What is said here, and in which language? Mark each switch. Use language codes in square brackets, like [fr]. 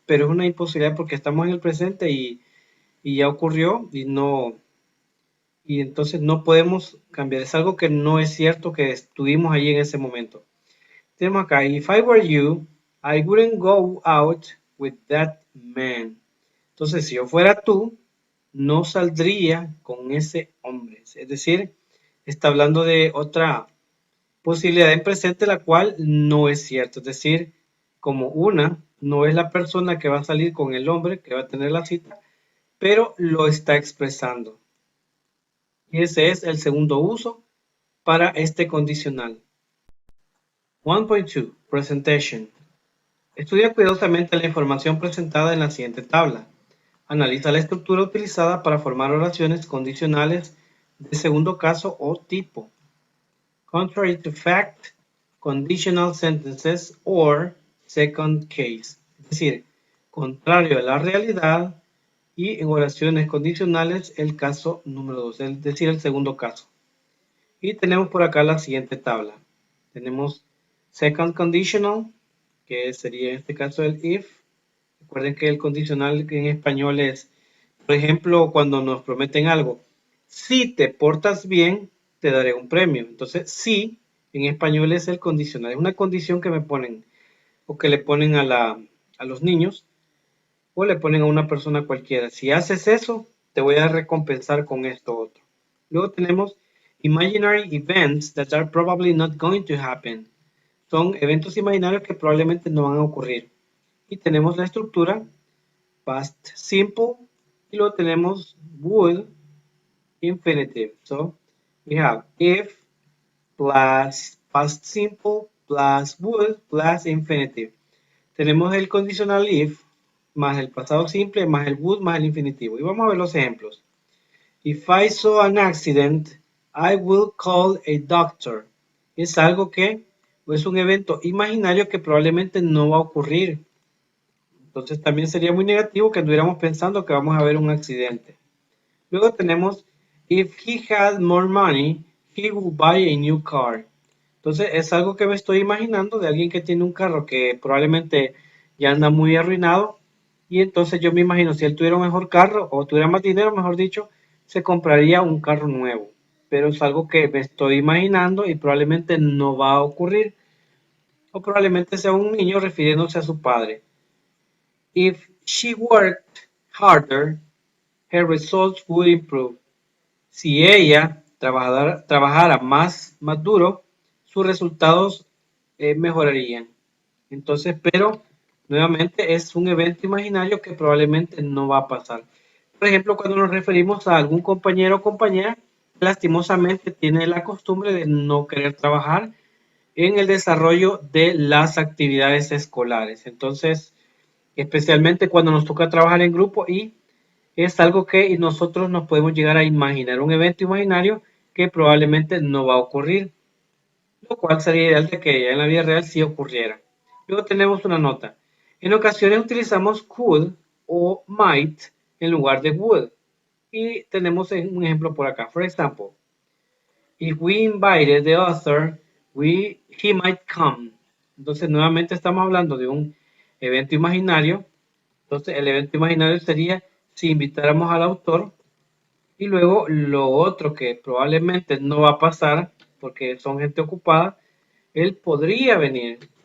[es] Pero es una imposibilidad porque estamos en el presente y ya ocurrió y no, y entonces no podemos cambiar. Es algo que no es cierto que estuvimos allí en ese momento. Tenemos acá, [en] if I were you, I wouldn't go out with that man. [es] Entonces, si yo fuera tú, no saldría con ese hombre. Es decir, está hablando de otra posibilidad en presente, la cual no es cierta. Es decir, como una, no es la persona que va a salir con el hombre que va a tener la cita, pero lo está expresando. Y ese es el segundo uso para este condicional. 1.2. Presentation. Estudia cuidadosamente la información presentada en la siguiente tabla. Analiza la estructura utilizada para formar oraciones condicionales de segundo caso o tipo. [en] Contrary to fact, conditional sentences or second case. [es] Es decir, contrario a la realidad y en oraciones condicionales el caso número 2, es decir, el segundo caso. Y tenemos por acá la siguiente tabla. Tenemos second conditional, que sería en este caso el if. Recuerden que el condicional en español es, por ejemplo, cuando nos prometen algo. Si te portas bien, te daré un premio. Entonces, si en español es el condicional. Es una condición que me ponen o que le ponen a los niños o le ponen a una persona cualquiera. Si haces eso, te voy a recompensar con esto otro. Luego tenemos [en] imaginary events that are probably not going to happen. [es] Son eventos imaginarios que probablemente no van a ocurrir. Y tenemos la estructura past simple y luego tenemos would infinitive. [en] So we have if plus past simple plus would plus infinitive. [es] Tenemos el condicional if más el pasado simple más el would más el infinitivo. Y vamos a ver los ejemplos. [en] If I saw an accident, I will call a doctor. [es] Es algo que es un evento imaginario que probablemente no va a ocurrir. Entonces también sería muy negativo que anduviéramos pensando que vamos a ver un accidente. Luego tenemos, [en] if he had more money, he would buy a new car. [es] Entonces es algo que me estoy imaginando de alguien que tiene un carro que probablemente ya anda muy arruinado. Y entonces yo me imagino, si él tuviera un mejor carro o tuviera más dinero, mejor dicho, se compraría un carro nuevo. Pero es algo que me estoy imaginando y probablemente no va a ocurrir. O probablemente sea un niño refiriéndose a su padre. [en] If she worked harder, her results would improve. [es] Si ella trabajara más duro, sus resultados mejorarían. Entonces, pero nuevamente es un evento imaginario que probablemente no va a pasar. Por ejemplo, cuando nos referimos a algún compañero o compañera, lastimosamente tiene la costumbre de no querer trabajar en el desarrollo de las actividades escolares. Entonces, especialmente cuando nos toca trabajar en grupo y es algo que nosotros nos podemos llegar a imaginar, un evento imaginario que probablemente no va a ocurrir, lo cual sería ideal de que en la vida real sí ocurriera. Luego tenemos una nota. En ocasiones utilizamos could o might en lugar de would. Y tenemos un ejemplo por acá. [en] For example, if we invited the author, he might come. [es] Entonces, nuevamente estamos hablando de un evento imaginario. Entonces, el evento imaginario sería si invitáramos al autor. Y luego lo otro que probablemente no va a pasar, porque son gente ocupada, él podría venir.